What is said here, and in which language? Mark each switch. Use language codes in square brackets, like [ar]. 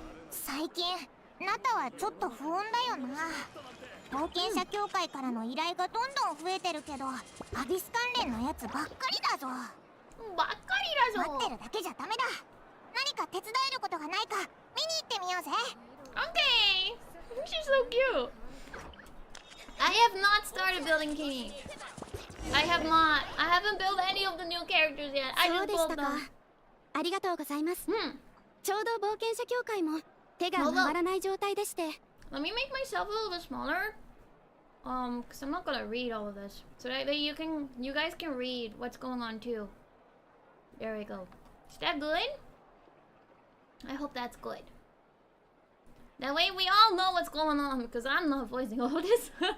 [ja] 最近、ナタはちょっと不穏だよな。冒険者協会からの依頼がどんどん増えてるけど、アビス関連のやつばっかりだぞ。ばっかりだぞ。待ってるだけじゃダメだ。何か手伝えることがないか見に行ってみようぜ。 [en] Okay. She's so cute. I have not started building King. I have not. I haven't built any of the new characters yet. I just built them. [ja] ありがとうございます。ちょうど冒険者協会も手が回らない状態でして。 [en] Let me make myself a little bit smaller. Cause I'm not gonna read all of this. So that you guys can read what's going on too. There we go. Is that good? I hope that's good. That way we all know what's going on because I'm not voicing all this.